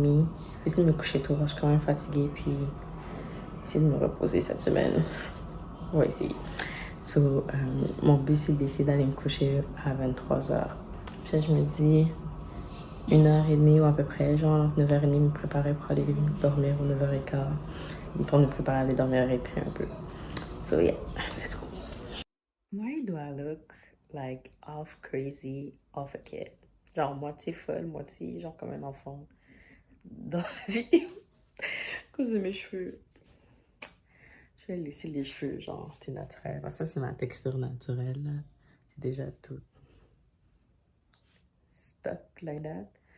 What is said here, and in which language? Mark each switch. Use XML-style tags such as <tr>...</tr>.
<fr>Je vais essayer de me coucher tôt parce que je suis quand même fatiguée. Puis, essayer de me reposer cette semaine. On va essayer. So, mon but, c'est d'essayer d'aller me coucher à 23h. Puis là, je me dis 1h30 ou à peu près, genre 9h30, me préparer pour aller dormir ou 9h15. Le temps de me préparer à aller dormir et puis un peu.</fr> <en>So, yeah, let's go. Why do I look like half crazy, half a kid?</en> <fr>Genre moitié folle, moitié genre comme un enfant dans la vie. À cause de mes cheveux. Je vais laisser les cheveux, genre, c'est naturel. Ça, c'est ma texture naturelle, là. C'est déjà tout</fr> <en>stuck like that.</en>